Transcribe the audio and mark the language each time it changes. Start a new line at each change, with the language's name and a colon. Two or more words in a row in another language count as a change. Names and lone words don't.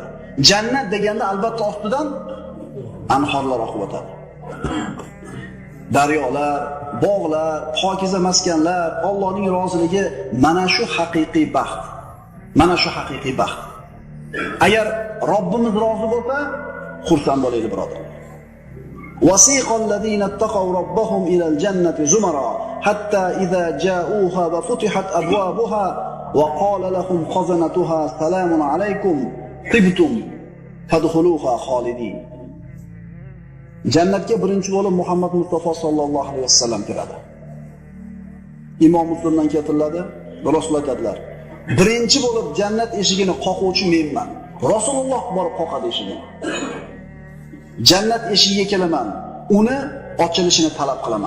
Uzbek: Jannat deganda albatta ostidan anhorlar oqib o'tadi. Daryolar, bog'lar, pokiza maskanlar, Allohning roziligi mana shu haqiqiy baxt. Mana shu haqiqiy baxt. Agar Robbimiz rozi bo'lsa, xursand bo'laylik birodar.
Arabic: وَسِيقَ الَّذِينَ اتَّقَوْا رَبَّهُمْ إِلَى الْجَنَّةِ زُمَرًا حَتَّى إِذَا جَاءُوهَا وَفُتِحَتْ أَبْوَابُهَا وَقَالَ لَهُمْ خَزَنَتُهَا سَلَامٌ عَلَيْكُمْ طِبْتُمْ فَادْخُلُوهَا خَالِدِينَ.
Uzbek: Jannatga birinchi bo'lib Muhammad Mustafa
Arabic: صلى الله عليه وسلم
Uzbek: kiradi. Imom Muslimdan keltiriladi, Rasululloh aytadilar: "Birinchi bo'lib jannat eshigini qoquvchi menman. Rasululloh borib qoqadi eshigini. Jannat eshigiga kelaman, uni ochilishini talab qilaman."